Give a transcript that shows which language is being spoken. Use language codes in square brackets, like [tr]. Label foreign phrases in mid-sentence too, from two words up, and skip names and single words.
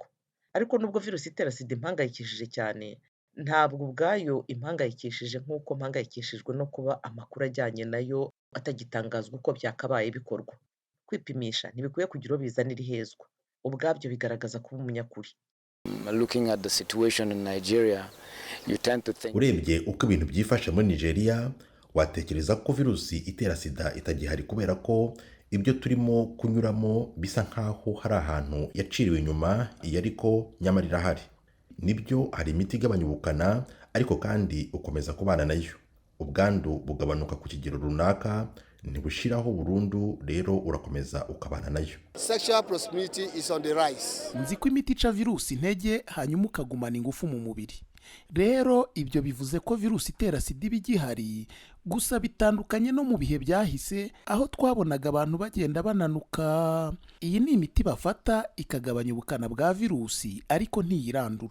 [rw] Ariko nubwo virusi itera sida impangayikishije cyane, ntabwo ubwayo impangayikishije nk'uko mpangayikishijwe no kuba amakuru ajyanye nayo atagitangazwa uko byakabaye bikorwa. Kwipimisha ntibikwiye kugira uwo bizanira ihezwa. Ubwabyo bigaragaza kuba umunyakuri. [en] Looking at the situation in Nigeria, you tend to think. [rw] Urebye uko ibintu byifashe muri Nigeria, watekereza ko virusi itera sida itagihari kubera ko ibyo turimo kunyuramo bisa nkaho hari ahantu yaciriwe inyuma, iyo ariko nyamara irahari. Nibyo hari imiti igabanya ubukana, ariko kandi ukomeza kubana nayo. Ubwandu bugabanuka ku kigero runaka, ntibushiraho burundu, rero urakomeza ukabana nayo. [en] Sexual promiscuity is on the rise. [rw] Nzi ko imiti ica virusi intege hanyuma ukagumana ingufu mu mubiri. Rero ibyo bivuze ko virusi itera sida iba igihari, gusa bitandukanye no mu bihe byahise aho twabonaga abantu bagenda bananuka. Iyi ni imiti bafata ikagabanya ubukana bwa virusi, ariko ntiyirandura.